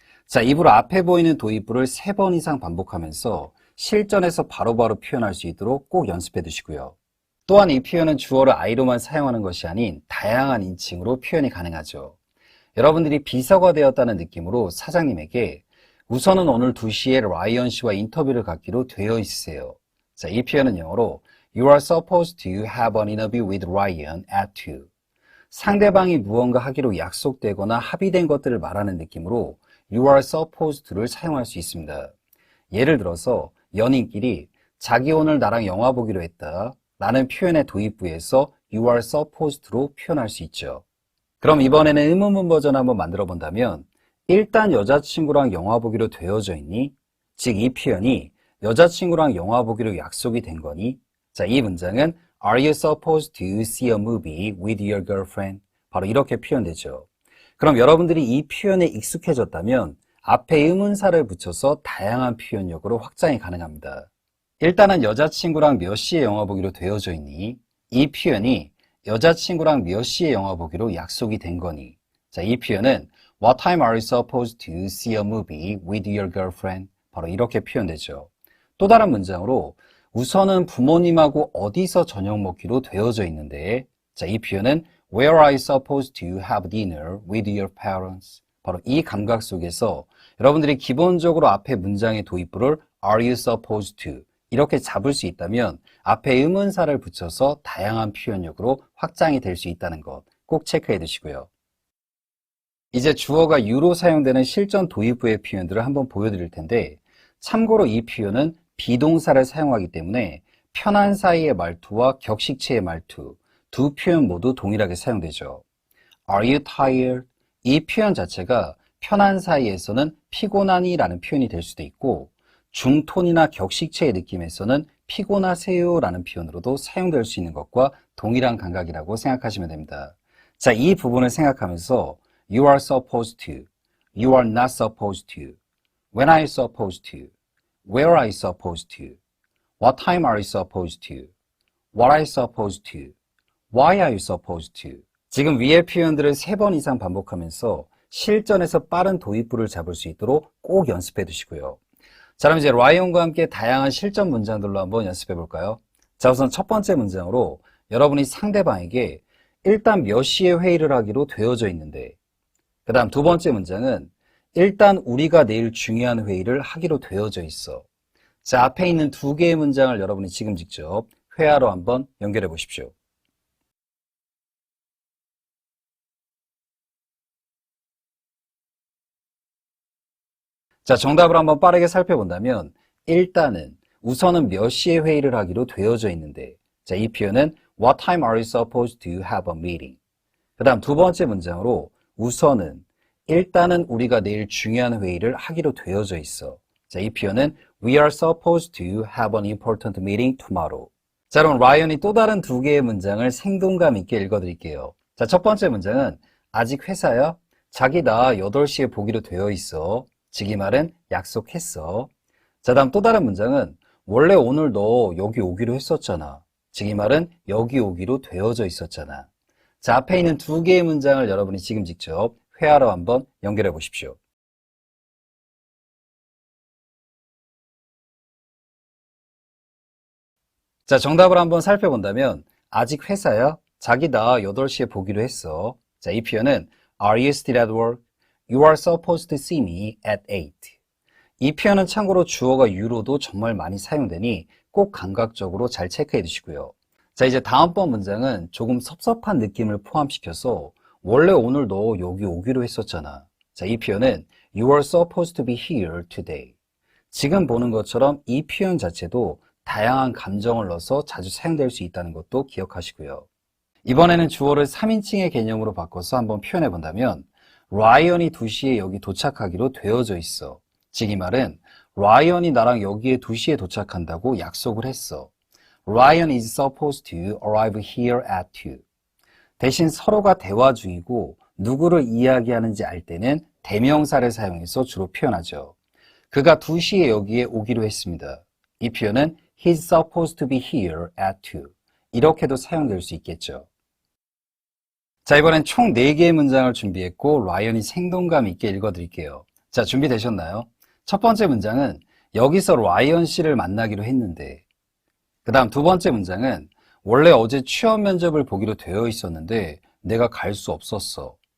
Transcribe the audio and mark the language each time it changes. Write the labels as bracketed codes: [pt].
[ko] 자, 이부로 앞에 보이는 도입부를 3번 이상 반복하면서 실전에서 바로바로 표현할 수 있도록 꼭 연습해 두시고요. 또한 이 표현은 주어를 I로만 사용하는 것이 아닌 다양한 인칭으로 표현이 가능하죠. 여러분들이 비서가 되었다는 느낌으로 사장님에게 우선은 오늘 2시에 라이언 씨와 인터뷰를 갖기로 되어 있으세요. 자, 이 표현은 영어로 [en] You are supposed to have an interview with Ryan at 2. [ko] 상대방이 무언가 하기로 약속되거나 합의된 것들을 말하는 느낌으로 [en] You are supposed to [ko] 를 사용할 수 있습니다. 예를 들어서 연인끼리 자기 오늘 나랑 영화 보기로 했다 라는 표현의 도입부에서 [en] You are supposed to [ko] 로 표현할 수 있죠. 그럼 이번에는 의문문 버전 한번 만들어 본다면 일단 여자친구랑 영화 보기로 되어져 있니? 즉 이 표현이 여자친구랑 영화 보기로 약속이 된 거니? 자, 이 문장은 [en] Are you supposed to see a movie with your girlfriend? [ko] 바로 이렇게 표현되죠. 그럼 여러분들이 이 표현에 익숙해졌다면 앞에 의문사를 붙여서 다양한 표현력으로 확장이 가능합니다. 일단은 여자친구랑 몇 시에 영화 보기로 되어져 있니? 이 표현이 여자친구랑 몇 시에 영화 보기로 약속이 된 거니? 자, 이 표현은 [en] What time are you supposed to see a movie with your girlfriend? [ko] 바로 이렇게 표현되죠. 또 다른 문장으로 우선은 부모님하고 어디서 저녁 먹기로 되어져 있는데, 자, 이 표현은 [en] Where are you supposed to have dinner with your parents? [ko] 바로 이 감각 속에서 여러분들이 기본적으로 앞에 문장의 도입부를 [en] Are you supposed to? [ko] 이렇게 잡을 수 있다면 앞에 의문사를 붙여서 다양한 표현력으로 확장이 될 수 있다는 것 꼭 체크해 두시고요. 이제 주어가 you로 사용되는 실전 도입부의 표현들을 한번 보여드릴 텐데 참고로 이 표현은 비동사를 사용하기 때문에 편한 사이의 말투와 격식체의 말투 두 표현 모두 동일하게 사용되죠. [en] Are you tired? [ko] 이 표현 자체가 편한 사이에서는 피곤하니 라는 표현이 될 수도 있고 중톤이나 격식체의 느낌에서는 피곤하세요 라는 표현으로도 사용될 수 있는 것과 동일한 감각이라고 생각하시면 됩니다. 자, 이 부분을 생각하면서 [en] You are supposed to, You are not supposed to, When are you supposed to, Where are you supposed to, What time are you supposed to, What are you supposed to, Why are you supposed to. [ko] 지금 위의 표현들을 3번 이상 반복하면서 실전에서 빠른 도입부를 잡을 수 있도록 꼭 연습해 두시고요. 자, 그럼 이제 라이온과 함께 다양한 실전 문장들로 한번 연습해 볼까요? 자, 우선 첫 번째 문장으로 여러분이 상대방에게 일단 몇 시에 회의를 하기로 되어져 있는데, 그 다음 두 번째 문장은 일단 우리가 내일 중요한 회의를 하기로 되어져 있어. 자, 앞에 있는 2개의 문장을 여러분이 지금 직접 회화로 한번 연결해 보십시오. 자, 정답을 한번 빠르게 살펴본다면 일단은 우선은 몇 시에 회의를 하기로 되어져 있는데, 자, 이 표현은 [en] What time are you supposed to have a meeting? [ko] 그 다음 두 번째 문장으로 우선은 일단은 우리가 내일 중요한 회의를 하기로 되어져 있어. 자, 이 표현은 [en] We are supposed to have an important meeting tomorrow. [ko] 자, 그럼 라이언이 또 다른 2개의 문장을 생동감 있게 읽어드릴게요. 자, 첫 번째 문장은 아직 회사야? 자기 나 8시에 보기로 되어 있어. 즉 이 말은 약속했어. 자, 다음 또 다른 문장은 원래 오늘 너 여기 오기로 했었잖아. 즉 이 말은 여기 오기로 되어져 있었잖아. 자, 앞에 있는 2개의 문장을 여러분이 지금 직접 회화로 한번 연결해 보십시오. 자, 정답을 한번 살펴본다면 아직 회사야? 자기 나 8시에 보기로 했어. 자, 이 표현은 [en] Are you still at work? You are supposed to see me at 8. [ko] 이 표현은 참고로 주어가 you로도 정말 많이 사용되니 꼭 감각적으로 잘 체크해 두시고요. 자, 이제 다음번 문장은 조금 섭섭한 느낌을 포함시켜서 원래 오늘 너 여기 오기로 했었잖아. 자, 이 표현은 [en] You are supposed to be here today. [ko] 지금 보는 것처럼 이 표현 자체도 다양한 감정을 넣어서 자주 사용될 수 있다는 것도 기억하시고요. 이번에는 주어를 3인칭의 개념으로 바꿔서 한번 표현해 본다면 라이언이 2시에 여기 도착하기로 되어져 있어. 즉 이 말은 라이언이 나랑 여기에 2시에 도착한다고 약속을 했어. [en] Ryan is supposed to arrive here at 2. [ko] 대신 서로가 대화 중이고 누구를 이야기하는지 알 때는 대명사를 사용해서 주로 표현하죠. 그가 2시에 여기에 오기로 했습니다. 이 표현은 [en] He's supposed to be here at 2. [ko] 이렇게도 사용될 수 있겠죠. 자, 이번엔 총 4개의 문장을 준비했고 라이언이 생동감 있게 읽어드릴게요. 자, 준비되셨나요? 첫 번째 문장은 여기서 라이언 씨를 만나기로 했는데, 그 다음 두 번째 문장은 원래 어제 취업 면접을 보기로 되어 있었는데 내가 갈 수 없었어.